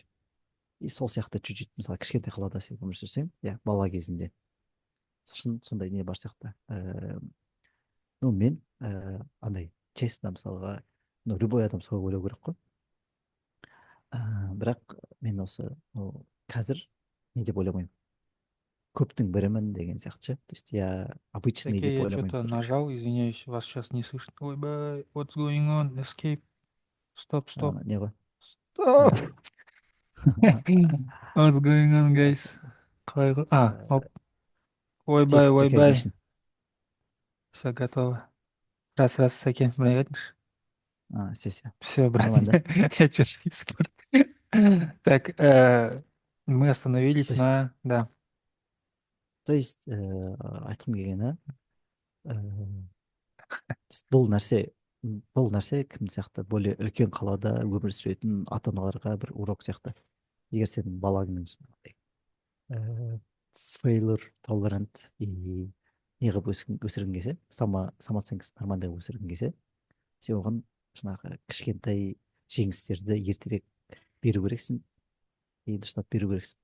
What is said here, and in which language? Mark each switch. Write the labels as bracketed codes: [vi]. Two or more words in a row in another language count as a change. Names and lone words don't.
[kk] И сол сияқты [ru] чуть чуть [kk] мысалы кішкентай қалада сен өмір сүрсең, иә, бала кезінде сондай не бар сияқты. Ну мен андай честно мысалға, [ru] ну любой [kk] адам солай ойлау керек қой. Бірақ мен осы қазір не деп ойламаймын, көптің бірімін деген сияқты ше, [ru] то есть я обычный Такие, [kk] деп [ru] я [kk] ойламаймын, [ru] что-то короче. нажал, извиняюсь, вас сейчас не слышно. [kk] Ой, бай, [en] what's going on? Escape. [ru] Стоп, стоп. [kk] Не ғой. [ru] Стоп! [en] What's going on, Э, guys? [kk] Оп. Ой, бай, [en] Text [kk] ой, бай. [en] recognition. [ru] Все готово. Раз, раз, сәкен, бригадир. Все. Все, брат, Нормально, да? я что-то испортил. Так, мы остановились То есть, на... Да. [kk] айтқым келгені, бұл нәрсе бұл нәрсе кім сияқты более үлкен қалада өмір сүретін ата аналарға бір урок сияқты. Егер сенің балаңның жаңағыдай фейлер толерант и неғып өсіргің келсе, самооценкасын нормальдап өсіргің келсе, сен оған жаңағы кішкентай жеңістерді ертерек беру керексің и дұрыстап беру керексің.